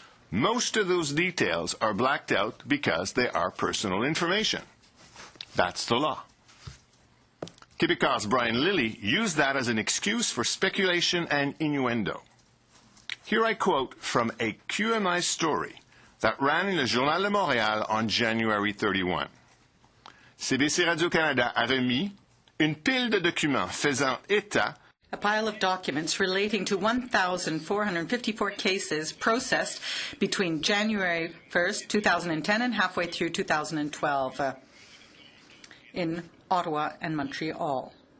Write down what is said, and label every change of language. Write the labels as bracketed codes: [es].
[en] Most of those details are blacked out because they are personal information. That's the law. Québec's Brian Lilly used that as an excuse for speculation and innuendo. Here I quote from a QMI story that ran in le Journal de Montréal on January 31. [fr] CBC Radio-Canada a remis une pile de documents faisant état [en] a pile of documents relating to 1,454 cases processed between January 1st, 2010 and halfway through 2012 in Ottawa and Montreal.